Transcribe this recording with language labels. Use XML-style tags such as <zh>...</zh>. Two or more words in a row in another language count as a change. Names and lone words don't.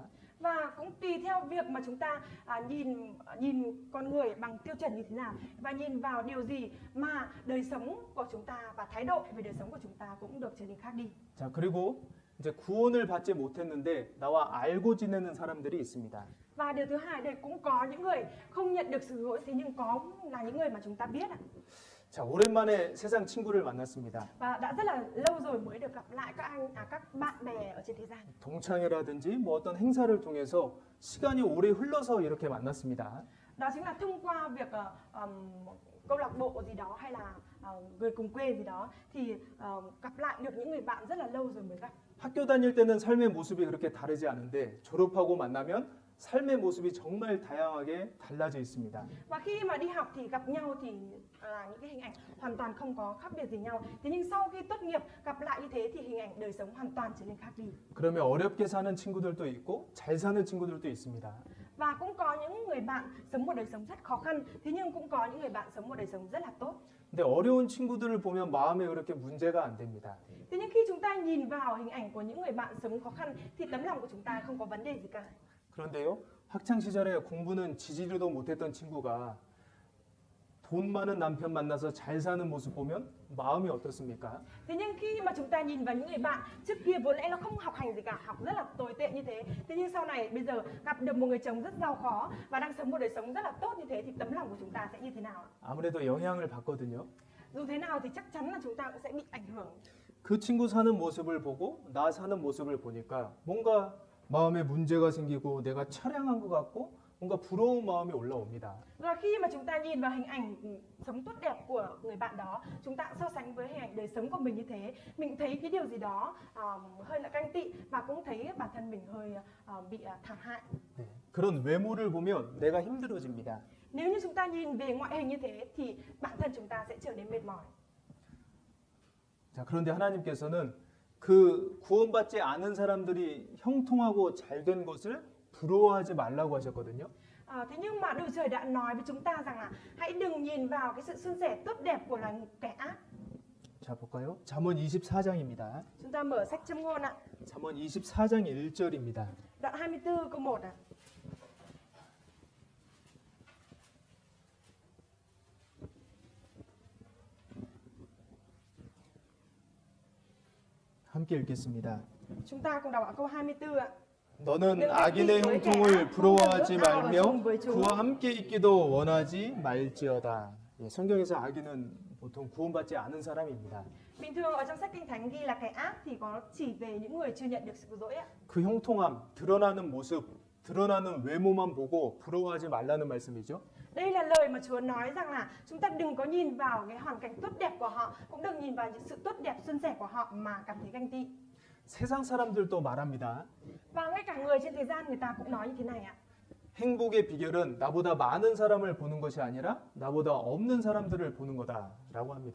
<vi>Và cũng tùy theo việc mà chúng ta nhìn con người bằng tiêu chuẩn như thế nào, và nhìn vào điều gì mà đời sống của chúng ta và thái độ về đời sống của chúng ta cũng được trở nên khác đi.</vi> <ko>자, 그리고 이제 구원을 받지 못했는데 나와 알고 지내는 사람들이 있습니다.</ko> <vi>Và điều thứ hai, đây cũng có những người không nhận được sự cứu rỗi, thế nhưng có là những người mà chúng ta biết ạ.</vi> <ko>자, 오랜만에 세상 친구를 만났습니다.</ko> <vi>Và đã rất là lâu rồi mới được gặp lại các bạn bè ở trên thế gian.</vi> <ko>동창회라든지 뭐 어떤 행사를 통해서 시간이 오래 흘러서 이렇게 만났습니다.</ko> <vi>Đó chính là thông qua việc câu lạc bộ gì đó hay là người cùng quê gì đó thì gặp lại được những người bạn rất là lâu rồi mới gặp.</vi> <ko>학교 다닐 때는 삶의 모습이 그렇게 다르지 않은데 졸업하고 만나면 삶의 모습이 정말 다양하게 달라져 있습니다.</ko> <vi>Và khi mà đi học thì gặp nhau thì những cái hình ảnh hoàn toàn không có khác biệt gì nhau. Thế nhưng sau khi tốt nghiệp gặp lại như thế thì hình ảnh đời sống hoàn toàn trở nên khác đi.</vi> <ko>그러면 어렵게 사는 친구들도 있고 잘 사는 친구들도 있습니다.</ko> <vi>Và cũng có những người bạn sống một đời sống rất khó khăn, thế nhưng cũng có những người bạn sống một đời sống rất là tốt.</vi> <ko>근데 어려운 친구들을 보면 마음에 그렇게 문제가 안 됩니다.</ko> <vi>Thế nhưng khi chúng ta nhìn vào hình ảnh của những người bạn sống khó khăn thì tấm lòng của chúng ta không có vấn đề gì cả.</vi> <ko>그런데요, 학창 시절에 공부는 지지리도 못했던 친구가 돈 많은 남편 만나서 잘 사는 모습 보면 마음이 어떻습니까?</ko> <vi>Thế nhưng khi mà chúng ta nhìn vào những người bạn trước kia vốn lẽ nó không học hành gì cả, học rất là tồi tệ như thế, thế nhưng sau này bây giờ gặp được một người chồng rất giàu có và đang sống một đời sống rất là tốt như thế thì tấm lòng của chúng ta sẽ như thế nào?</vi> <ko>아무래도 영향을 받거든요.</ko> <vi>Dù thế nào thì chắc chắn là chúng ta cũng sẽ bị ảnh hưởng.</vi> <ko>그 친구 사는 모습을 보고 나 사는 모습을 보니까 뭔가 마음에 문제가 생기고 내가 처량한 것 같고 뭔가 부러운 마음이 올라옵니다.</ko> <vi>Và khi mà chúng ta nhìn vào hình ảnh sống tốt đẹp của người bạn đó, chúng ta so sánh với hình ảnh đời sống của mình như thế, mình thấy cái điều gì đó hơi là ganh tị và cũng thấy bản thân mình hơi bị thảm hại.</vi> <ko>네, 그런 외모를 보면 내가 힘들어집니다.</ko> <vi>Nếu như chúng ta nhìn về ngoại hình như thế thì bản thân chúng ta sẽ trở nên mệt mỏi.</vi> <ko>자, 그런데 하나님께서는 그 구원받지 않은 사람들이 형통하고 잘된 것을 부러워하지 말라고 하셨거든요.</ko> <vi>Thế nhưng mà Đức Trời đã nói với chúng ta rằng là hãy đừng nhìn vào cái sự suôn sẻ tốt đẹp của là kẻ ác.</vi> <ko>자, 볼까요? 잠언 24장입니다.</ko> <vi>Chúng ta mở sách Châm ngôn ạ.</vi> <ko>잠언 24장 1절입니다.</ko> <vi>Đoạn 24 câu 1 ạ.</vi> <ko>함께 읽겠습니다.</ko> <vi>Chúng ta cùng đọc ở câu 24 ạ.</vi> <ko>너는 악인의 형통을 부러워하지 말며 그와 함께 있기도 원하지 말지어다. 예, 성경에서 악인은 보통 구원받지 않은 사람입니다.</ko> <vi>Bình thường ở trong sách Kinh Thánh ghi là kẻ ác thì có chỉ về những người chưa nhận được sự cứu rỗi ạ.</vi> <ko>그 형통함, 드러나는 모습, 드러나는 외모만 보고 부러워하지 말라는 말씀이죠.</ko> <vi>Đây là lời mà Chúa nói rằng là chúng ta đừng có nhìn vào cái hoàn cảnh tốt đẹp của họ, cũng đừng nhìn vào những sự tốt đẹp suôn sẻ của họ mà cảm thấy ganh tị.</vi> <ko>세상 사람들도 말합니다.</ko> <vi>Và ngay cả người trên thế gian người ta cũng nói như thế này ạ.</vi> <ko>행복의 비결은 나보다 많은 사람을 보는 것이 아니라 나보다 없는 사람들을 보는 거다라고 합니다.</ko>